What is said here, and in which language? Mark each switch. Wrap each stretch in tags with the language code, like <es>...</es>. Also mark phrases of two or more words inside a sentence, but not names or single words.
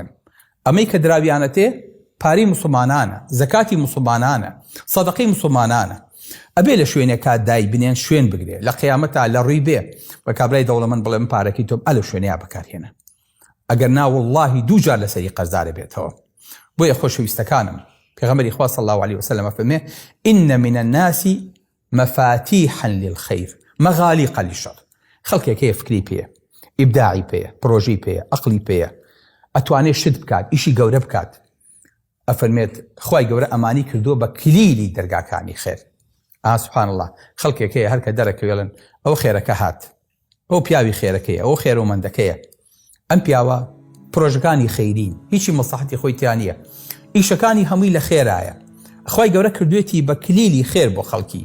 <ckb>ئەمەی کە دراویانە تێ پارەی موسڵمانانە، زەکاتی موسڵمانانە، سەدەقەی موسڵمانانە، ئەبێ لە شوێنێک کات دای بنێن شوێن بگرێ، لە قیامەتا لە ڕووی بێ بە کابرای دەوڵەمەند بڵێ من پارەکەی تۆم ئەلە شوێنەیە بەکارهێنە، ئەگەر نا وەڵڵاهی 2 جار لەسەری قەرزارە بێتەوە. بۆیە خۆشەویستەکانم، پێغەمبەری خوا</ckb> <ar>صلی الله عليه وسلم</ar> <ckb>فەرمێ</ckb> <ar>إن من الناس مفاتيحا للخير مغاليق للشر.</ar> <ckb>خەڵکێک هەیە فکری پێیە، ئیبداعی پێیە، پرۆژەی پێیە، ئەقلی پێیە، ئەتوانێت شت بکات، ئیشی گەورە بکات، ئەفەرمێت خوای گەورە ئەمانی کردووە بە کلیلی دەرگاکانی خێر.</ckb> <ar>سبحان الله،</ar> <ckb>خەڵکێک هەیە هەر کە دەرەکەوێڵن ئەو خێرەکە هات، ئەو پیاوی خێرەکەیە، ئەو خێرەومەندەکەیە، ئەم پیاوە پرۆژەکانی خەیرین، هیچی مەسلحەتی خۆی تیان نییە، ئیشەکانی هەمووی لە خێرایە، خوای گەورە کردوێتی بە کلیلی خێر بۆ خەڵکی.</ckb>